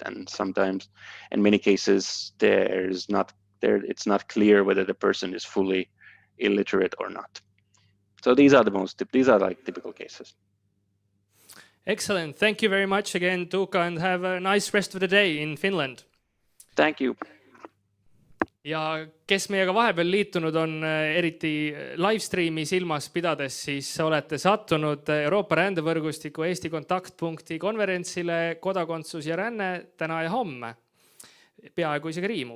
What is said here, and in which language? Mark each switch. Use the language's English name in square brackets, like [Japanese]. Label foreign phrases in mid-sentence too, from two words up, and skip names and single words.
[English] And sometimes, in many cases, it's not clear whether the person is fully illiterate or not. So these are like typical cases. Excellent. Thank you very much again, Tuukka, and have a nice rest of the day in Finland. Thank you. [Estonian] Ja kes meiega vahepeal liitunud on, eriti livestreami silmas pidades, siis olete sattunud Euroopa rändevõrgustiku Eesti kontaktpunkti konverentsile Kodakondsus ja ränne täna ja homme. Peaaegu isegi riimub.